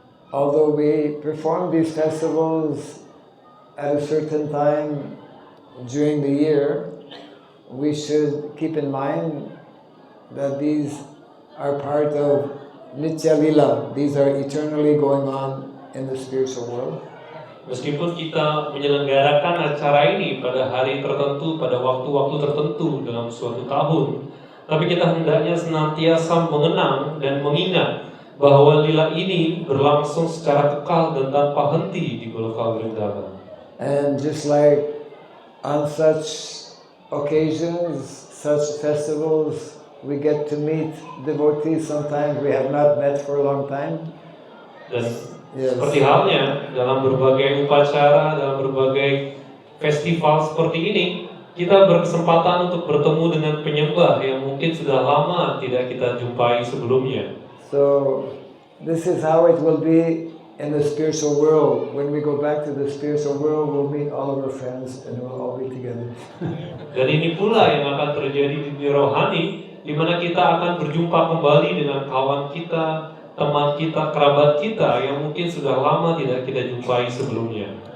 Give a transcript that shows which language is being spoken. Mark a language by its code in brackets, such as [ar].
[en] Although we perform these festivals at a certain time during the year, we should keep in mind that these are part of Nitya Lila. These are eternally going on in the spiritual world. [id] Meskipun kita menyelenggarakan acara ini pada hari tertentu, pada waktu-waktu tertentu dalam suatu tahun, tapi kita hendaknya senantiasa mengenang dan mengingat bahwa lila ini berlangsung secara kekal dan tanpa henti di Goloka Vrindavan. [en] And just like on such occasions, such festivals, we get to meet devotees sometimes we have not met for a long time. [id] Dan seperti halnya dalam berbagai upacara, dalam berbagai festival seperti ini, kita berkesempatan untuk bertemu dengan penyembah yang mungkin sudah lama tidak kita jumpai sebelumnya. [en] So this is how it will be in the spiritual world. When we go back to the spiritual world, we'll meet all of our friends and we'll all be together. [id] Dan ini pula yang akan terjadi di dunia rohani, di mana kita akan berjumpa kembali dengan kawan kita, teman kita, kerabat kita yang mungkin sudah lama tidak kita jumpai sebelumnya.